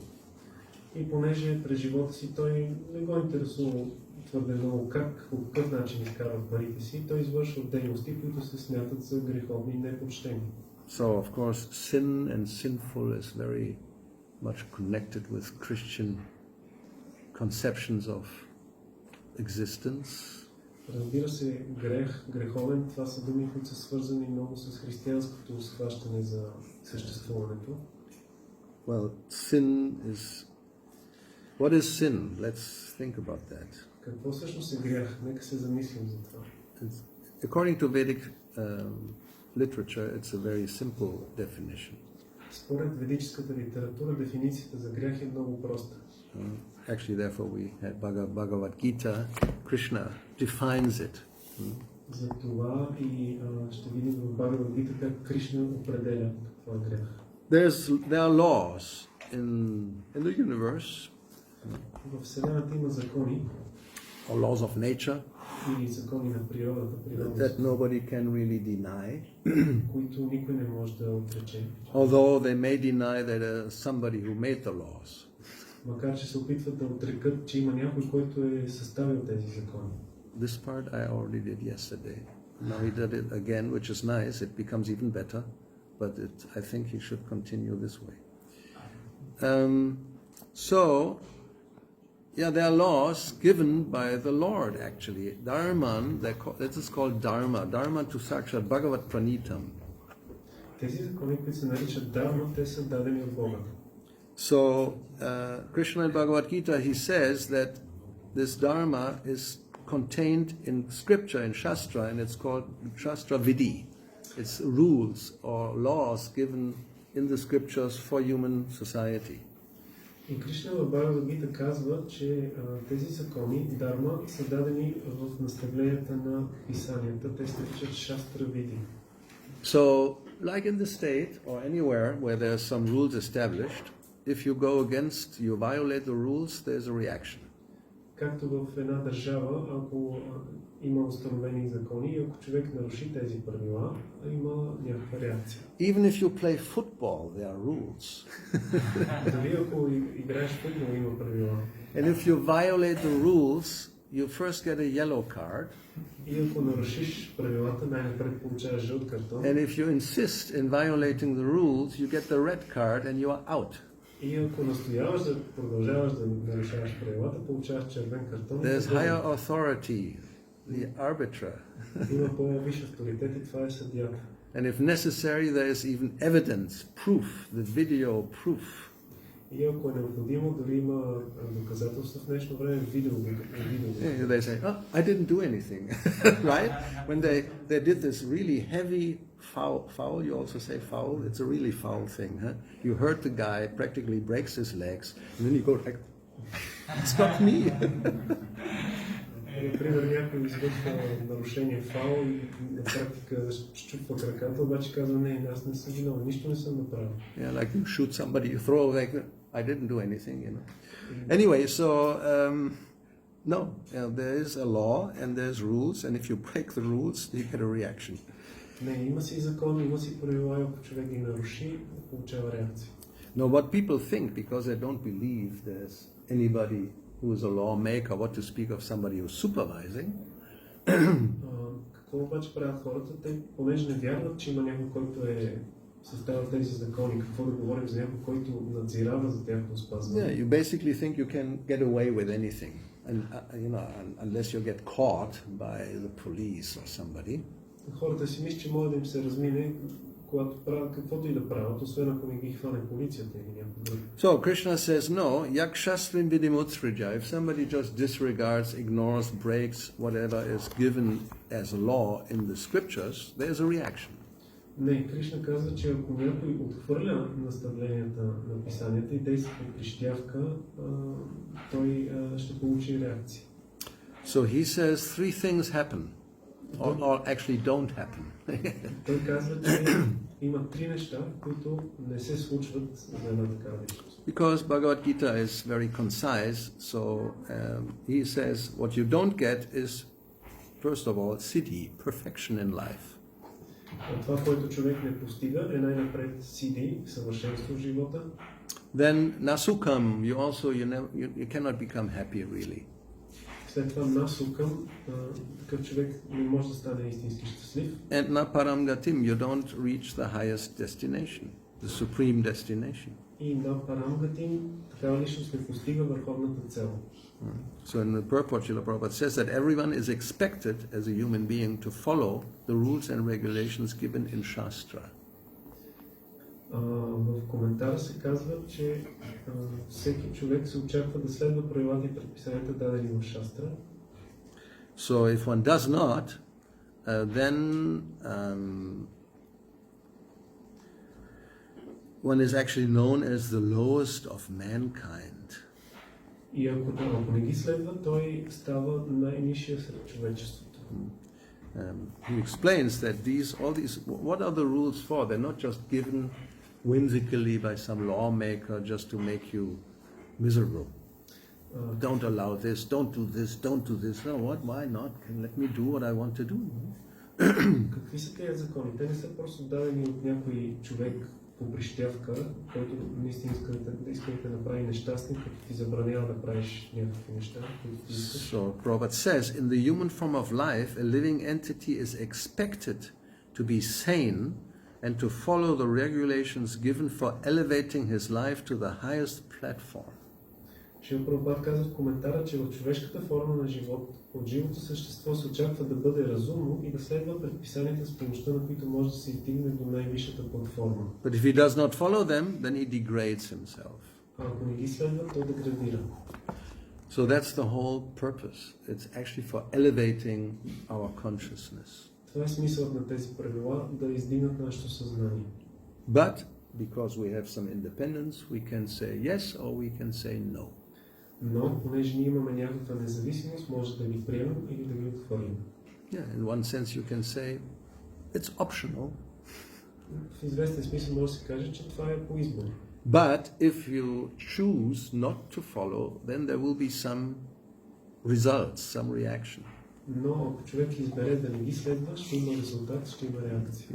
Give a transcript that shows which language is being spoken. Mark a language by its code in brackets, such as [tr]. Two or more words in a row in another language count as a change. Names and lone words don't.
[bg] И понеже през живота си той не го интересува твърде много по какъв начин изкарва парите си, той извършва дейности, които се смятат за греховни и непочтени. [en] So of course sin and sinful is very much connected with Christian conceptions of existence. [bg] Разбира се, греховен, това са думи, които са свързани много с християнското схващане за съществуването. [en] Well, sin is... What is sin? Let's think about that. [bg] Какво всъщност е грях? Нека се замислим за това. [en] According to Vedic literature, it's a very simple definition. [bg] Според ведическата литература, дефиницията за грях е много проста. [en] Actually, therefore, we had Bhagavad-gita. Krishna defines it. [bg] За това и ще видим в Бхагавад-гита как Кришна определя какво е грях. [en] There are laws in the universe. [bg] В Вселената има закони. [en] Or laws of nature. [bg] Или закони на природата, [en] That nobody can really deny. [bg] които никой не може да отрече. [en] Although they may deny that somebody who made the laws. [bg] Макар че се опитват да отрекат, че има някой, който е съставил тези закони. [en] This part I already did yesterday. Now he did it again, which is nice. It becomes even better, but I think he should continue this way. There are laws given by the Lord, actually. Dharman, that is called Dharma. [sa] धर्मं तु साक्षाद् भगवत् प्रणीतम्. [bg] Тези закони, които се наричат Дharma, те са дадени от Бога. [en] So, Krishna in Bhagavad Gita, he says that this Dharma is contained in scripture, in Shastra, and it's called [sa] शास्त्र विधि. [en] It's rules or laws given in the scriptures for human society. [bg] И Кришна в Бхагавад-гита казва, че тези закони, Дарма, са дадени в наставленията на писанията. Те се наричат [sa] शास्त्र विधि. [en] So, like in the state or anywhere where there are some rules established, if you go against, you violate the rules, there's a reaction. [bg] Както в една държава, ако има установени закони и ако човек наруши тези правила, има някаква реакция. [en] Even if you play football, there are rules. [bg] Дали ако играеш футбол, има правила. [en] And if you violate the rules, you first get a yellow card. [bg] И ако нарушиш правилата, най-напред получаваш жълт картон. [en] And if you insist in violating the rules, you get the red card and you are out. [bg] И ако настояваш да продължаваш да нарушаваш правилата, получаваш червен картон. [en] There's higher authority, the arbiter. [bg] Има по-висш авторитет и това е съдията. [en] And if necessary, there is even evidence, proof, the video proof. [bg] И ако е необходимо, дори има доказателства в днешно време, видео. [en] They say, oh, I didn't do anything, right? When they did this really heavy foul, you also say foul, it's a really foul thing, huh? You hurt the guy, practically breaks his legs, and then you go like, it's not me. [bg] Например, някой извършва нарушение фаул и на практика щупва краката, обаче казва, не, аз не съм виновен, нищо не съм направил. [en] Yeah, like you shoot somebody, you throw like, I didn't do anything, you know. Anyway, so no, there is a law and there's rules, and if you break the rules, you get a reaction. [bg] Не, има си закон, има си правила, ако човек ги наруши, получава реакция. [en] No, what people think, because they don't believe there's anybody who is a lawmaker, what to speak of somebody who's supervising. [bg] Какво обаче правят хората? Те, понеже не вярват, че има някой, който е съставил тези закони, какво да говорим за някой, който надзирава за тяхно спазване. [en] Yeah, you basically think you can get away with anything, and unless you get caught by the police or somebody. [bg] Хората си мислят, че може да им се размине, когато правят каквото и да правят, освен ако не ги хване полицията или някой друг. [en] So Krishna says, no, [sa] यः शास्त्रविधिमुत्सृज्य. [en] If somebody just disregards, ignores, breaks whatever is given as law in the scriptures, there's a reaction. [bg] Не, Кришна казва, че ако някой отхвърля наставленията на писанията и действа по прищявка, той ще получи реакция. [en] So he says three things happen or actually don't happen. [bg] Той казва, че има три неща, които не се случват за една такава личност. [en] Because Bhagavad Gita is very concise, so he says what you don't get is, first of all, siddhi, perfection in life. [bg] Това, което човек не постига, е най-напред сиди, съвършенство в живота. [en] Then nasukam, you cannot become happy really. [bg] След това насукам, такъв човек не може да стане истински щастлив. [en] And naparamgatim, you don't reach the highest destination, the supreme destination. [bg] И [sa] न परां गतिम्, [bg] такава личност не постига върховната цел. [en] So in the purport, Srila Prabhupada says that everyone is expected as a human being to follow the rules and regulations given in Shastra. [bg] В коментара се казва, че всеки човек се очаква да следва правилата и предписанията, дадени в Шастра. [en] So if one does not, then one is actually known as the lowest of mankind. [bg] И ако не ги следва, той става най-нисшия сред човечеството. [en] He explains that what are the rules for? They're not just given whimsically by some lawmaker just to make you miserable. Don't allow this, don't do this, don't do this. No, what? Why not? Let me do what I want to do. [bg] Какви са тези закони? Те не са просто дадени от някой човек по прищявка, който наистина иска да те направи нещастни, като ти забранява да правиш някакви неща, които ти искаш. [en] So Prabhupada says, in the human form of life, a living entity is expected to be sane and to follow the regulations given for elevating his life to the highest platform. [bg] Шрила Прабхупада казва в коментара, че в човешката форма на живот от живото същество се очаква да бъде разумно и да следва предписанията, с помощта на които може да се стигне до най-висшата платформа. [en] But if he does not follow them, then he degrades himself. [bg] А ако не ги следва, той деградира. [en] So that's the whole purpose. It's actually for elevating our consciousness. [bg] Това е смисълът на тези правила, да издигнат нашето съзнание. [en] But because we have some independence, we can say yes or we can say no. [bg] Но, понеже ние имаме някаква независимост, може да ги приемем или да ги отхвърлим. [en] Yeah, in one sense you can say it's optional. [bg] В известен смисъл може да се каже, че това е по избор. [en] But if you choose not to follow, then there will be some results, some reaction. [bg] Но ако човек избере да не ги следва, ще има резултат, ще има реакция.